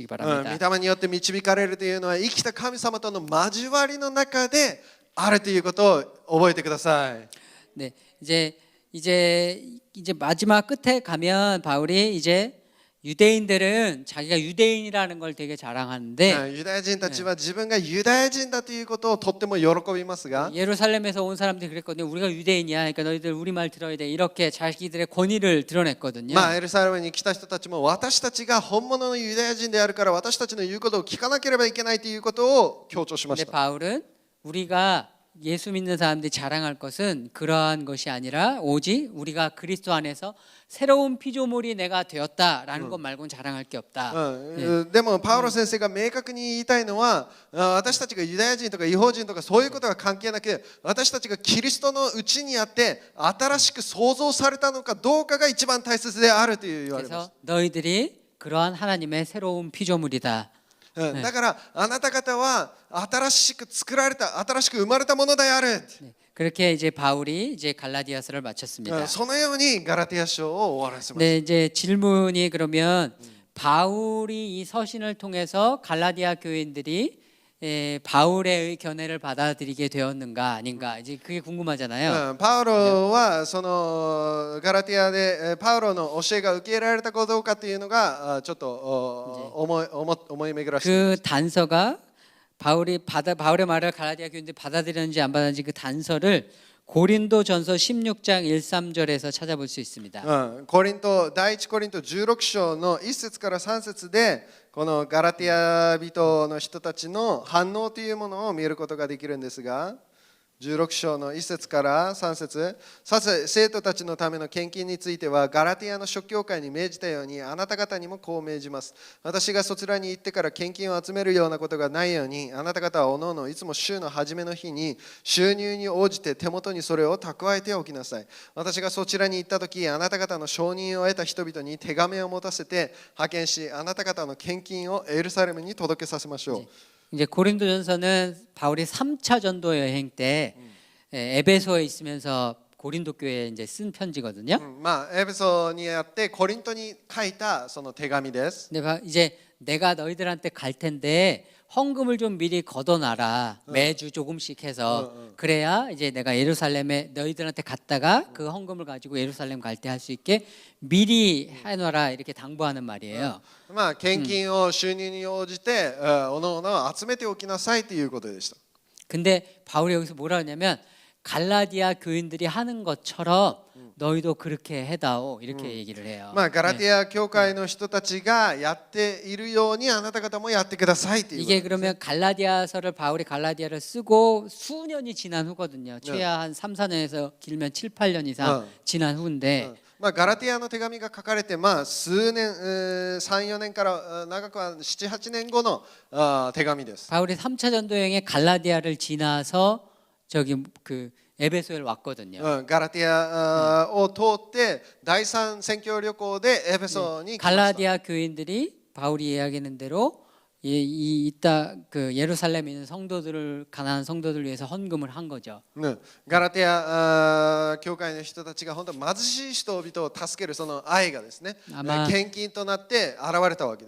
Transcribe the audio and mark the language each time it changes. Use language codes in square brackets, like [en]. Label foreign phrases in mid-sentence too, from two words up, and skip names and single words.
[ja] 御 [ko] 바랍니다. [ja] 霊によって導かれるというのは生きた神様との交わりの中であるということを覚えてください。 [ko] 네, 이제 마지막 끝에 가면 바울이 이제 유대인들은 자기가 유대인이라는 걸 되게 자랑하는데 [ja] ユダヤ人たちは自分がユダヤ人だということをとっても喜びますが、 [ko] 예루살렘에서 온 사람들이 그랬거든요. 우리가 유대인이야. 그러니까 너희들 우리 말 들어야 돼. 이렇게 자기들의 권위를 드러냈거든요. [ja] エルサレムに来た人たちも私たちが本物のユダヤ人であるから私たちの言うことを聞かなければいけないということを強調しまし [ko] 근데 [ja] た。 [ko] 바울은 우리가 예수 믿는 사람들이 자랑할 것은 그러한 것이 아니라 오직 우리가 그리스도 안에서 새로운 피조물이 내가 되었다라는 것 말고는 자랑할 게 없다. [ja] でもパウロ先生が明確に言いたいのは、私たちがユダヤ人とか違法人とかそういうことが関係なく、私たちがキリストのうちにあって新しく創造されたのかどうかが一番大切であるという言われます。 [ko] 그래서 너희들이 그러한 하나님의 새로운 피조물이다. [ja] だからあなた方は新しく作られた、新しく生まれたものである。 [ko] 네, 그렇게 이제 바울이 이제 갈라디아서를 마쳤습니다. [ja] そのようにガラティア書を終わらせました。 [ko] 네, 이제 질문이 그러면 바울이 이 서신을 통해서 갈라디아 교인들이 바울의 견해를 받아들이게 되었는가 아닌가 이제 그게 궁금하잖아요. [ja] パウロはそのガラティアでパウロの教えが受け入れられたかどうかというのがちょっと思い巡らして [ko] 그 단서가 바울의 말을 갈라디아 교인들이 받아들였는지 안 받았는지 그 단서를 고린도전서 16장 1, 3절에서 찾아볼 수 있습니다. [ja] 第一コリント16章の1節から3節でこのガラティア人の人たちの反応というものを見ることができるんですが、16章の1節から3節、さて生徒たちのための献金についてはガラティアの諸教会に命じたようにあなた方にもこう命じます。私がそちらに行ってから献金を集めるようなことがないように、あなた方はおのおのいつも週の初めの日に収入に応じて手元にそれを蓄えておきなさい。私がそちらに行った時、あなた方の承認を得た人々に手紙を持たせて派遣し、あなた方の献金をエルサレムに届けさせましょう。 [ko] 이제 고린도전서는 바울이 3차 전도 여행 때 에베소에 있으면서 고린도 교회에 이제 쓴 편지거든요. [ja] エペソにあってコリントに書いたその手紙です。 [ko] 근데 이제 내가 너희들한테 갈 텐데 헌금을 좀 미리 걷어놔라. 매주 조금씩 해서 그래야 이제 내가 예루살렘에 너희들한테 갔다가 그 헌금을 가지고 예루살렘 갈 때 할 수 있게 미리 해놔라 이렇게 당부하는 말이에요. [ja] まあ献金を収入に応じておのおの集めておきなさいということでした。 [ko] 근데 바울이 여기서 뭐라 하냐면 갈라디아 교인들이 하는 것처럼 너희도 그렇게 해다오 이렇게 얘기를 해요. [ja] まあガラティア教会の人たちがやっているようにあなた方もやってくださいということ [ko] 이게 그러면 갈라디아서를 바울이 갈라디아를 쓰고 수년이 지난 후거든요. 최하 한 3, 4년에서 길면 7, 8년 이상 지난 후인데 [ja] まあガラティアの手紙が書かれてまあ数年3、4年から長くは7、8年後の手紙です。 [ko] 바울이 3차 전도 여행에 갈라디아를 지나서 저기 그 에베소에 왔거든요. [ja] ガラティアを通って第三宣教旅行でエペソに来ました。 [ko] 갈라디아 교인들이 바울이 이야기하는 대로 이따 그 예루살렘에 있는 성도들을 가난한 성도들 위해서 헌금을 한 거죠. [ja] ガラティア教会の人たちが本当貧しい人々を助けるその愛がですね、献金となって現れたわけです。